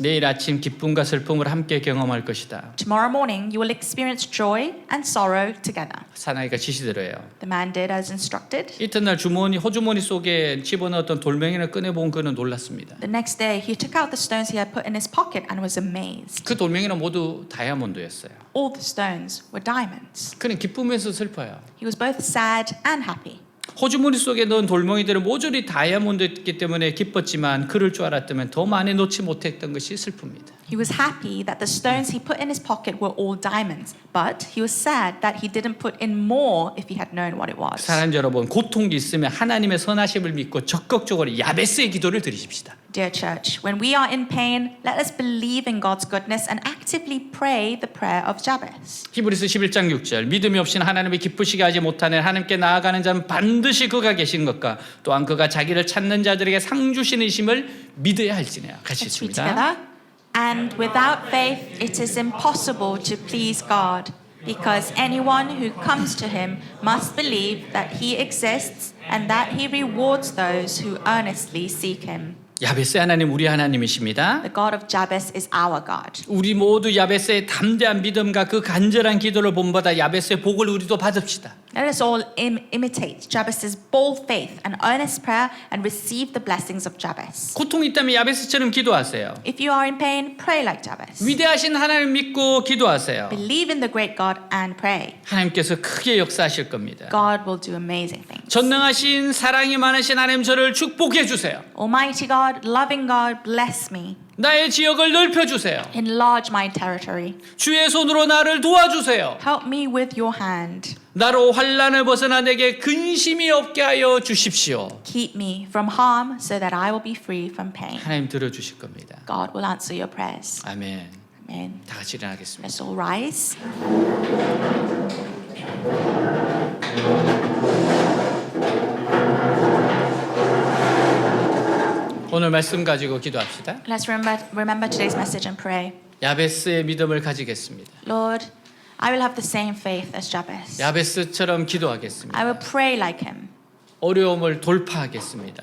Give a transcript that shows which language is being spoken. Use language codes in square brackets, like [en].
[ko] 내일 아침 기쁨과 슬픔을 함께 경험할 것이다. [en] Tomorrow morning you will experience joy and sorrow together." [ko] 사나이가 지시대로예요. [en] The man did as instructed. [ko] 이튿날 호주머니 속에 집어넣었던 돌멩이를 꺼내본 그는 놀랐습니다. [en] The next day he took out the stones he had put in his pocket and was amazed. [ko] 그 돌멩이는 모두 다이아몬드였어요. [en] All the stones were diamonds. [ko] 그는 기쁨에서 슬퍼요. [en] He was both sad and happy. [ko] 호주머니 속에 넣은 돌멩이들은 모조리 다이아몬드였기 때문에 기뻤지만 그럴 줄 알았다면 더 많이 놓지 못했던 것이 슬픕니다. [en] He was happy that the stones he put in his pocket were all diamonds, but he was sad that he didn't put in more if he had known what it was. [ko] 사랑하는 여러분, 고통이 있으면 하나님의 선하심을 믿고 적극적으로 야베스의 기도를 드리십시다. [en] Dear church, when we are in pain, let us believe in God's goodness and actively pray the prayer of Jabez. [ko] 히브리서 11장 6절 믿음이 없이는 하나님을 기쁘시게 하지 못하는 하나님께 나아가는 자는 반드시 그가 계신 것과 또한 그가 자기를 찾는 자들에게 상 주시는심을 믿어야 할지니라. 같이 [en] Let's read [ko] 있습니다. [en] together. And without faith, it is impossible to please God, because anyone who comes to him must believe that he exists and that he rewards those who earnestly seek him. [ko] 야베스 하나님 우리 하나님이십니다. [en] The God of Jabez is our God. [ko] 우리 모두 야베스의 담대한 믿음과 그 간절한 기도를 본받아 야베스의 복을 우리도 받읍시다. [en] Let us all imitate Jabez's bold faith and earnest prayer and receive the blessings of Jabez. [ko] 고통이 있다면 야베스처럼 기도하세요. [en] If you are in pain, pray like Jabez. [ko] 위대하신 하나님 믿고 기도하세요. [en] Believe in the great God and pray. [ko] 하나님께서 크게 역사하실 겁니다. [en] God will do amazing things. [ko] 전능하신 사랑이 많으신 하나님 저를 축복해 주세요. [en] Almighty God, loving God, bless me. [ko] 나의 지역을 넓혀 주세요. [en] Enlarge my territory. [ko] 주의 손으로 나를 도와주세요. [en] Help me with your hand. [ko] 나로 환난을 벗어나 내게 근심이 없게 하여 주십시오. [en] Keep me from harm so that I will be free from pain. [ko] 하나님 들어주실 겁니다. [en] God will answer your prayers. [ko] 아멘. [en] Amen. [ko] 다 같이 일어나겠습니다. [en] Let's all rise. [ko] 오늘 말씀 가지고 기도합시다. [en] Let's remember today's message and pray. [ko] 야베스의 믿음을 가지겠습니다. [en] Lord, I will have the same faith as Jabez. [ko] 야베스처럼 기도하겠습니다. [en] I will pray like him. [ko] 어려움을 돌파하겠습니다.